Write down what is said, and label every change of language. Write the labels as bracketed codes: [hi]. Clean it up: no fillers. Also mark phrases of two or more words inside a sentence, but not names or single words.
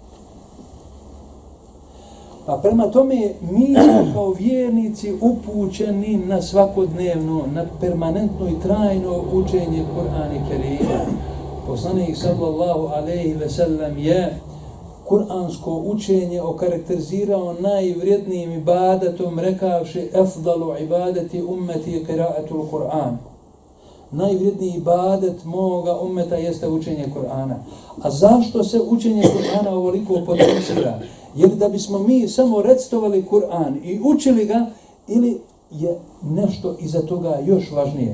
[bs] Pa prema tome mi smo kao vjernici upućeni na svakodnevno, na permanentno i trajno učenje Kur'ana Kerima. Poslanik [ar] صلى الله عليه وسلم [bs] je kuransko učenje okarakterizirao najvrijednijim ibadetom, rekavši: [ar] أفضل عبادة أمتي قراءة القرآن. [bs] Najvrijedniji ibadet moga ummeta jeste učenje Kur'ana. A zašto se učenje Kur'ana ovoliko potencira? Je li da bismo mi samo recitovali Kur'an i učili ga, ili je nešto iza toga još važnije?